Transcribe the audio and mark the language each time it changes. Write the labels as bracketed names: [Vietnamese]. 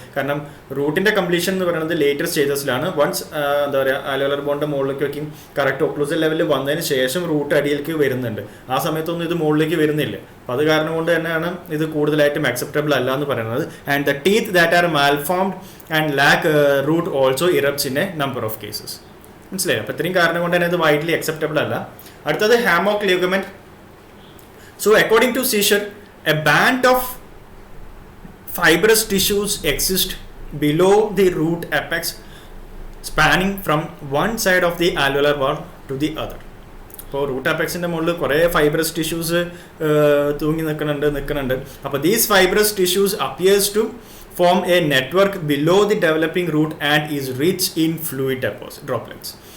[Malayalam] കാരണം റൂട്ടിൻ്റെ കംപ്ലീഷൻ എന്ന് പറയുന്നത് ലേറ്റർ സ്റ്റേജസിലാണ്. വൺസ് എന്താ പറയുക ആൽവെലർ ബോണിൻ്റെ മുകളിലേക്ക് വയ്ക്കും കറക്റ്റ് ഒക്ലൂസൽ ലെവലിൽ വന്നതിന് ശേഷം റൂട്ട് അടിയിലേക്ക് വരുന്നുണ്ട്. ആ സമയത്തൊന്നും ഇത് മുകളിലേക്ക് വരുന്നില്ല. അപ്പോൾ അത് കാരണം കൊണ്ട് തന്നെയാണ് ഇത് കൂടുതലായിട്ടും അക്സെപ്റ്റബിൾ അല്ല എന്ന് പറയുന്നത്. [English] And the teeth that are malformed and lack root also erupts in a number of cases. [Malayalam] മനസ്സിലായി? അപ്പോൾ ഇത്രയും കാരണം കൊണ്ട് തന്നെ ഇത് വൈഡ്ലി അക്സെപ്റ്റബിൾ അല്ല. അടുത്തത് ഹാമോക്ക് ligament. [English] So according to Seizure, a band of fibrous tissues exist below the root apex, spanning from one side of the alveolar wall to the other. [Malayalam] അപ്പോൾ റൂട്ട് അപെക്സിൻ്റെ മുകളിൽ കുറേ ഫൈബ്രസ് ടിഷ്യൂസ് തൂങ്ങി നിൽക്കുന്നുണ്ട്. അപ്പോൾ [English] These fibrous tissues appears to form a network below the developing root and is rich in fluid droplets.